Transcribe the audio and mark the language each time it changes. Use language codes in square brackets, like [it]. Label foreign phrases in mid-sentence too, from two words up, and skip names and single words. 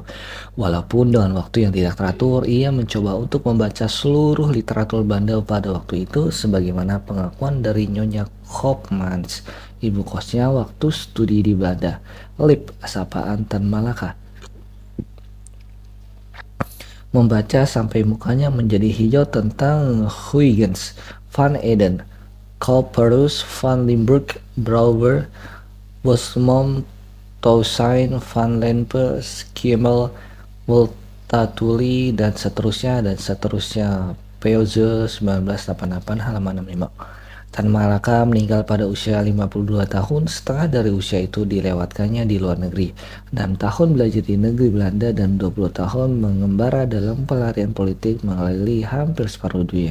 [id] Walaupun dengan waktu yang tidak teratur, ia mencoba untuk membaca seluruh literatur Belanda pada waktu itu, sebagaimana pengakuan dari Nyonya Koopmans, ibu kosnya waktu studi di Belanda. Lip, sapaan Tan Malaka. Membaca sampai mukanya menjadi hijau tentang Huygens, Van Eden, Couperus, Van Limburg, Brouwer, Bosmont, Toussaint, Van Lempe, Schimmel, Multatuli, dan seterusnya. Peugeot 1988 halaman 65. Tan Malaka meninggal pada usia 52 tahun. Setengah dari usia itu dilewatkannya di luar negeri. 6 tahun belajar di negeri Belanda dan 20 tahun mengembara dalam pelarian politik mengelilingi hampir separuh dunia.